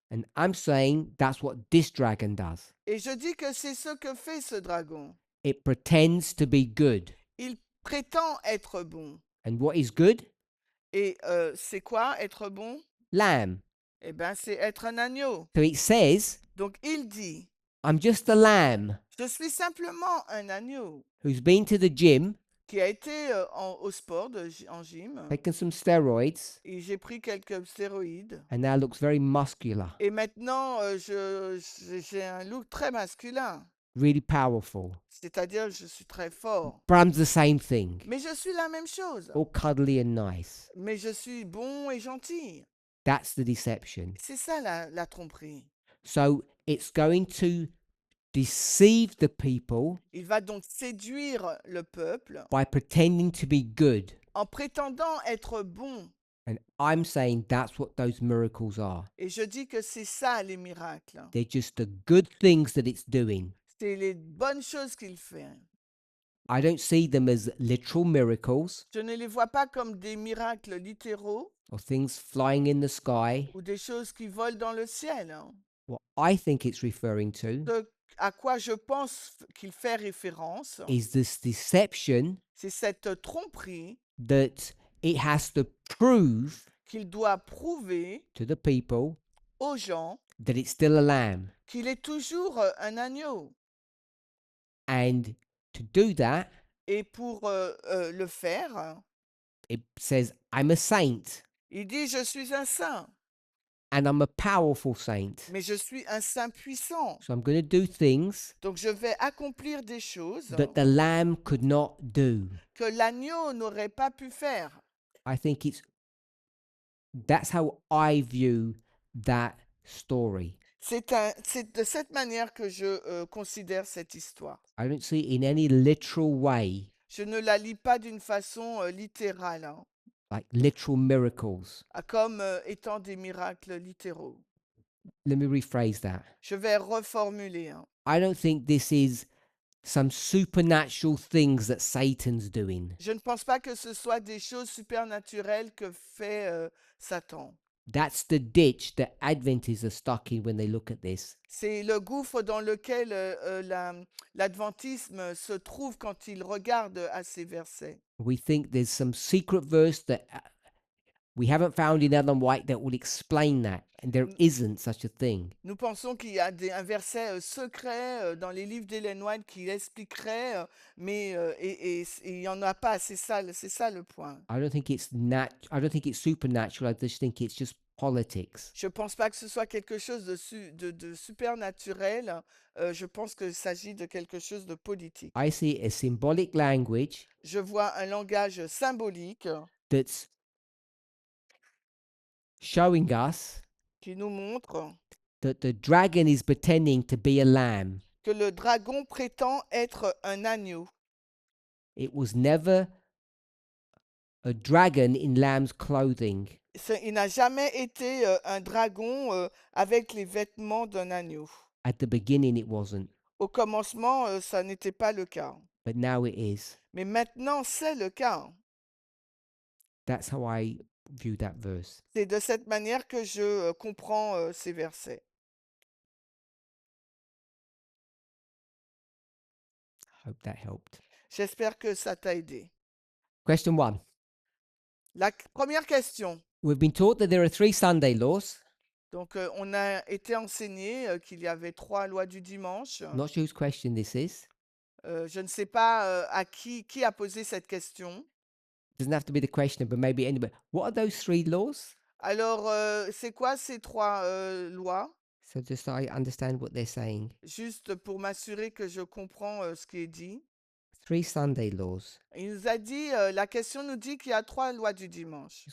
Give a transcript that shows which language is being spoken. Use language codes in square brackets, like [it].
[en] And I'm saying that's what this dragon does. [fr] Et je dis que c'est ce que fait ce dragon. [en] It pretends to be good. [fr] Il prétend être bon. [en] And what is good? [fr] Et c'est quoi être bon? [en] Lamb. [fr] Eh bien, c'est être un agneau. [en] So it says, [fr] Donc il dit, [en] I'm just a lamb [fr] je suis simplement un agneau [en] who's been to the gym, [fr] qui a été au sport, en gym, [en] taken some steroids, [fr] et j'ai pris quelques stéroïdes. [en] and now looks very muscular, [fr] Et maintenant, j'ai un look très masculin. [en] really powerful. [fr] C'est-à-dire, je suis très fort. [en] But I'm the same thing, [fr] Mais je suis la même chose. [en] all cuddly and nice. [fr] Mais je suis bon et gentil. [en] That's the deception. [fr] C'est ça la tromperie. [en] So it's going to deceive the people [fr] Il va donc séduire le peuple [en] by pretending to be good. [fr] en prétendant être bon. [en] And I'm saying that's what those miracles are. [fr] Et je dis que c'est ça les miracles. [en] They're just the good things that it's doing. [fr] C'est les bonnes choses qu'il fait. [en] I don't see them as literal miracles [fr] Je ne les vois pas comme des miracles littéraux [en] or things flying in the sky. [fr] ou des choses qui volent dans le ciel. [en] What I think it's referring to [fr] Ce à quoi je pense qu'il fait référence, [en] is this deception [fr] c'est cette tromperie [en] that it has to prove [fr] qu'il doit prouver [en] to the people [fr] aux gens [en] that it's still a lamb. [fr] qu'il est toujours un agneau. [en] And to do that, [fr] Et pour le faire, [en] it says, I'm a saint [fr] il dit, je suis un saint, [en] and I'm a powerful saint. [fr] mais je suis un saint puissant. [en] So I'm going to do things [fr] Donc je vais accomplir des choses [en] that the lamb could not do. [fr] que l'agneau n'aurait pas pu faire. [en] I think that's how I view that story. [fr] C'est de cette manière que je considère cette histoire. [en] I don't see it in any literal way, [fr] Je ne la lis pas d'une façon littérale, hein, [en] like literal miracles. [fr] comme étant des miracles littéraux. [en] Let me rephrase that. [fr] Je vais reformuler, hein. [en] I don't think this is some supernatural things that Satan's doing. [fr] Je ne pense pas que ce soit des choses supernaturelles que fait Satan. [en] That's the ditch that Adventists are stuck in when they look at this. [fr] C'est le gouffre dans lequel l'adventisme se trouve quand il regarde à ces versets. [en] We think there's some secret verse that we haven't found in Ellen White that will explain that, and there isn't such a thing. [fr] Nous pensons qu'il y a un verset secret dans les livres d'Ellen White qui l'expliquerait, mais et il n'y en a pas. C'est ça le point. [en] I don't think it's I don't think it's supernatural. I just think it's just politics. [fr] Je ne pense pas que ce soit quelque chose de supernaturel. Je pense qu'il s'agit de quelque chose de politique. [en] I see it as symbolic language [fr] Je vois un langage symbolique [en] that's showing us [fr] qui nous montre [en] that the dragon is pretending to be a lamb. [fr] que le dragon prétend être un agneau. [en] It was never a dragon in lamb's clothing. [fr] Il n'a jamais été un dragon avec les vêtements d'un agneau. [en] At the beginning, it wasn't, [fr] Au commencement, ça n'était pas le cas. [en] but now it is. [fr] Mais maintenant, c'est le cas. [en] That's how I view that verse. [fr] C'est de cette manière que je comprends ces versets. [en] Hope that helped. [fr] J'espère que ça t'a aidé. [en] Question 1. [fr] La première question. [en] We've been taught that there are 3 Sunday laws. [fr] Donc, on a été enseigné qu'il y avait 3 lois du dimanche. [en] Not sure whose question this is. [fr] Je ne sais pas à qui a posé cette question. [en] Doesn't have to be the questioner, but maybe anybody. What are those 3 laws? [fr] Alors, c'est quoi ces 3 lois? [en] So just so I understand what they're saying. [fr] Juste pour m'assurer que je comprends ce qui est dit. [en] 3 Sunday laws. [fr] Il nous a dit, la question nous dit qu'il y a 3 lois du dimanche.